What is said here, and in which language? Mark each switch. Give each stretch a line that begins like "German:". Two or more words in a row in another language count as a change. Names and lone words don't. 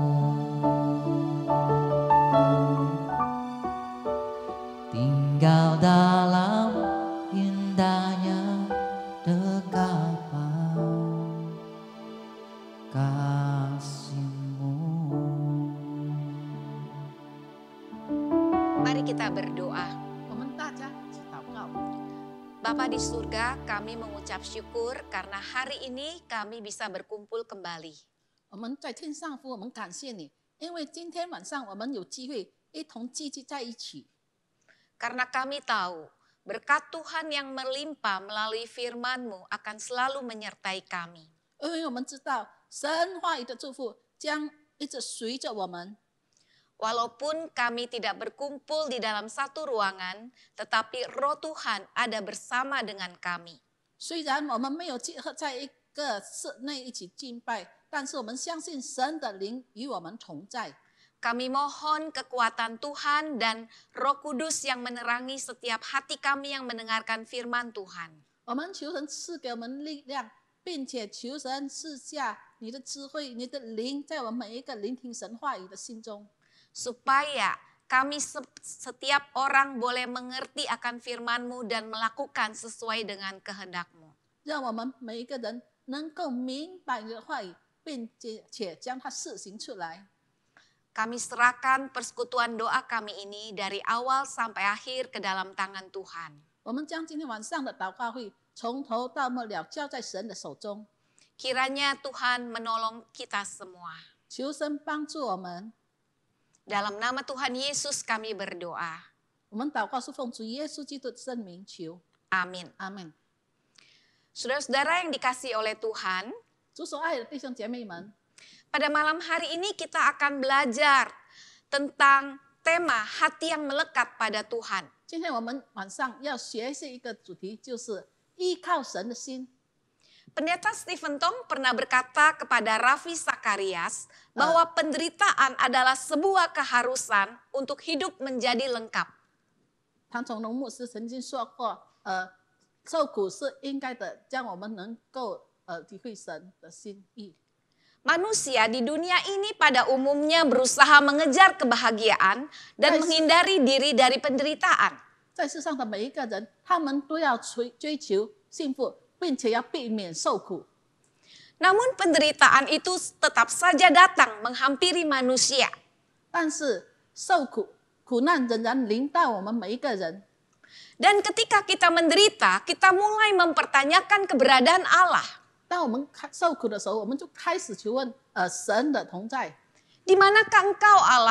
Indonesian: Tinggal dalam indahnya dekapan kasih-Mu. Mari kita berdoa.
Chinese: 我们大家一起祷告。
Indonesian: Bapa di surga, kami mengucap syukur karena hari ini kami bisa berkumpul kembali.
Chinese: 我们在天上父，我们感谢你，因为今天晚上我们有机会一同聚集在一起。
Indonesian: Karena kami tahu berkat Tuhan yang melimpah melalui firman-Mu akan selalu menyertai kami.
Chinese: 因为我们知道神话语的祝福将一直随着我们。
Indonesian: Walaupun kami tidak berkumpul di dalam satu ruangan, tetapi Roh Tuhan ada bersama dengan kami.
Chinese: 虽然我们没有结合在一个室内一起敬拜，但是我们相信神的灵与我们同在。
Indonesian: Kami mohon kekuatan Tuhan dan Roh Kudus yang menerangi setiap hati kami yang mendengarkan firman Tuhan.
Chinese: 我们求神赐给我们力量，并且求神赐下你的智慧、你的灵，在我们每一个聆听神话语的心中。
Indonesian: Supaya kami setiap orang boleh mengerti akan firman-Mu dan melakukan sesuai dengan kehendak-Mu.
Chinese: 让我们每一个人能够明白你的话语，并且将它施行出来。
Indonesian: Kami serahkan persekutuan doa kami ini dari awal sampai akhir ke dalam tangan Tuhan.
Chinese: 我们将今天晚上的祷告会从头到末了交在神的手中，
Indonesian: Kiranya Tuhan menolong kita semua.
Chinese: 求神帮助我们。
Indonesian: Dalam nama Tuhan Yesus kami berdoa.
Chinese: 我们祷告是奉主耶稣基督的圣名求，
Indonesian: Amin.
Chinese: 阿门。
Indonesian: Saudara-saudara yang dikasihi oleh Tuhan,
Chinese: 主所爱的弟兄姐妹们，
Indonesian: pada malam hari ini kita akan belajar tentang tema hati yang melekat pada Tuhan.
Chinese: 今天我们晚上要学习一个主题，就是依靠神的心。
Indonesian: Pendeta Stephen Tong pernah berkata kepada Raffi Sakarias bahwa penderitaan adalah sebuah keharusan untuk hidup menjadi lengkap.
Chinese: 唐崇荣牧师曾经说过，受苦是应该的，这样我们能够体会神的心意。
Indonesian: Manusia di dunia ini pada umumnya berusaha mengejar kebahagiaan dan menghindari diri dari penderitaan.
Chinese: 在世上的每一个人，他们都要追求幸福，并且要避免受苦。
Indonesian: Namun penderitaan itu tetap saja datang menghampiri manusia.
Chinese: 但是受苦难仍然临到我们每一个人。
Indonesian: Dan ketika kita menderita, kita mulai mempertanyakan keberadaan Allah.
Chinese: 当我们受苦的时候，我们就开始求问神的同在。
Indonesian: Di manakah engkau Allah?